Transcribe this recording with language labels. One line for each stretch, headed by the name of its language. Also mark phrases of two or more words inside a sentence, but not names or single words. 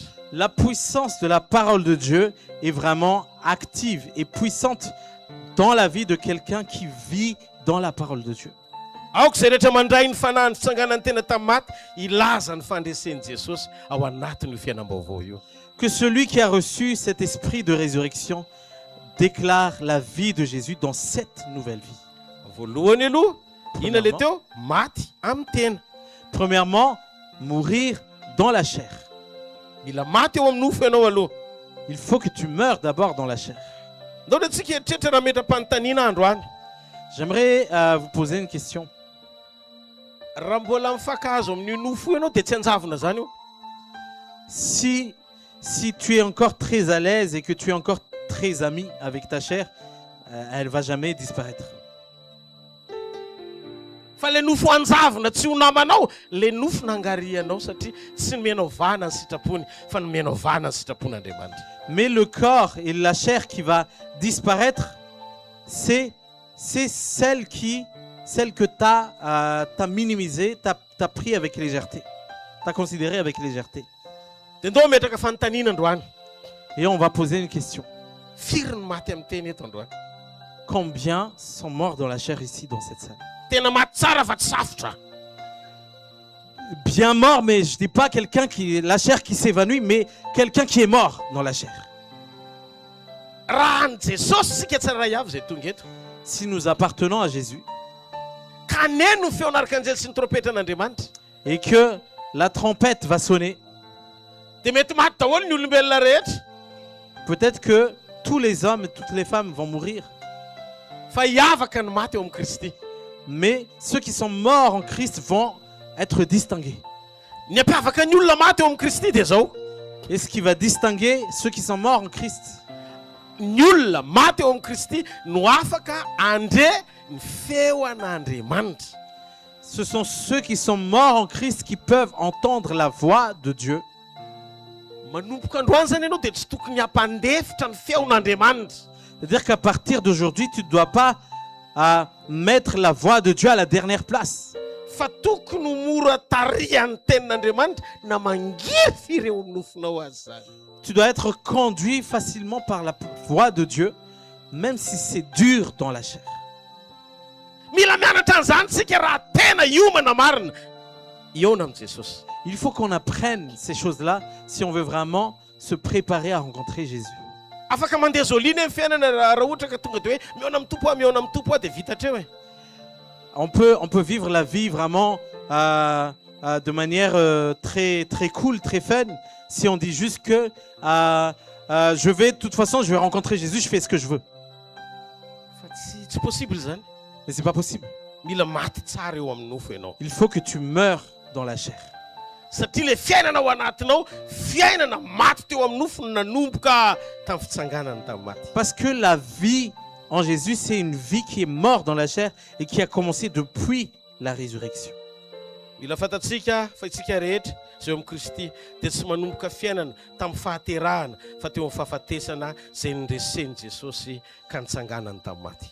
French: La puissance de la parole de Dieu est vraiment active et puissante dans la vie de quelqu'un qui vit dans la parole de Dieu.
Malagasy: Aoka zay rehetra mandray ny fanahy ny fitsanganan'ny tena tamin'ny maty ilaza ny fandresen'i Jesosy ao anatin'io fiainam-baovao io.
French: Que celui qui a reçu cet esprit de résurrection déclare la vie de Jésus dans cette nouvelle vie.
Malagasy: Voalohany aloha ina le teo maty amin'ny tena.
French: Premièrement, mourir dans la chair.
Malagasy: Mila maty eo amin'ny nofo ianao aloha.
French: Il faut que tu meurs d'abord dans la chair.
Malagasy: Ndao dia tsika eritreritra raha metra-panontaniana androany.
French: J'aimerais vous poser une question.
Malagasy: Raha mbola mifakahazo amin'io nofo ianao dia tsy anjavona zany io.
French: Si tu es encore très à l'aise et que tu es encore très ami avec ta chair, elle ne va jamais disparaître.
Malagasy: Fa le nofo anjavona tsy ho namanao, le nofo nangarianao satria tsy nomenao vahana ny sitrapony fa nomenao vahana ny sitrapon'Andriamanitra.
French: Mais le corps et la chair qui va disparaître, c'est celle que tu as minimisée, tu as pris avec légèreté. Tu as considéré avec légèreté.
Malagasy: Dia ndao metraka fanontaniana androany.
French: Et on va poser une question.
Malagasy: Firy ny maty amin'ny teny eto androany?
French: Combien sont morts dans la chair ici, dans cette salle?
Malagasy: Tena maty tsara fa tsy safotra.
French: Bien mort, mais je ne dis pas la chair qui s'évanouit, mais quelqu'un qui est mort dans la chair.
Malagasy: Raha ny Jesosy sika tsara avy zay tonga eto.
French: Si nous appartenons à Jésus
Malagasy: Kaneno ny feon'arkanjely sy ny trompetan'Andriamanitra.
French: et que la trompette va sonner,
Malagasy: Dia mety maty daholo ny olombelona rehetra.
French: peut-être que tous les hommes et toutes les femmes vont mourir.
Malagasy: Fa hiavaka ny maty eo amin'ny Kristy.
French: Mais ceux qui sont morts en Christ vont être distingués.
Malagasy: Ny ampiavaka ny olona maty eo amin'ny Kristy dia zao.
French: Et ce qui va distinguer ceux qui sont morts en Christ,
Malagasy: Ny olona maty eo amin'ny Kristy no afaka andre ny feo an'Andriamanitra.
French: ce sont ceux qui sont morts en Christ qui peuvent entendre la voix de Dieu.
Malagasy: Manomboka androany zany ianao dia tsy tokony hampandefitra ny feon'Andriamanitra.
French: C'est-à-dire qu'à partir d'aujourd'hui, tu ne dois pas mettre la voix de Dieu à la dernière place.
Malagasy: Fa tokony mora tarihan'ny tenin'Andriamanitra na mangiry ireo nofonao azy zany.
French: Tu dois être conduit facilement par la voix de Dieu même si c'est dur dans la chair.
Malagasy: Mila mianatra an'izany tsika raha tena iomana marina iona amin'i Jesosy.
French: Il faut qu'on apprenne ces choses-là si on veut vraiment se préparer à rencontrer Jésus.
Malagasy: Afaka mandeha zolina amin'ny fiainana raha ohatra ka tonga dia hoe miona amin'ny tompo miona amin'ny tompo dia vita hatreo e.
French: On peut vivre la vie vraiment de manière très, très cool, très fun, si on dit juste que de toute façon, je vais rencontrer Jésus, je fais ce que je veux.
Malagasy: Fa tsy possible zany.
French: Mais c'est pas possible.
Malagasy: Mila maty tsara eo amin'ny nofo ianao.
French: Il faut que tu meurs dans la chair.
Malagasy: Satria le fiainana ao anatinao fiainana maty teo amin'ny nofo no nanomboka tamin'ny fitsanganany tamin'ny maty.
French: Parce que la vie en Jésus, c'est une vie qui est morte dans la chair et qui a commencé depuis la résurrection.
Malagasy: Mila fantatsika fa itsika rehetra zay amin'ny Kristy dia tsy manomboka fiainana tamin'ny fahaterahana fa teo amin'ny fahafatesana zay niresisen'i Jesosy ka nitsanganany tamin'ny maty.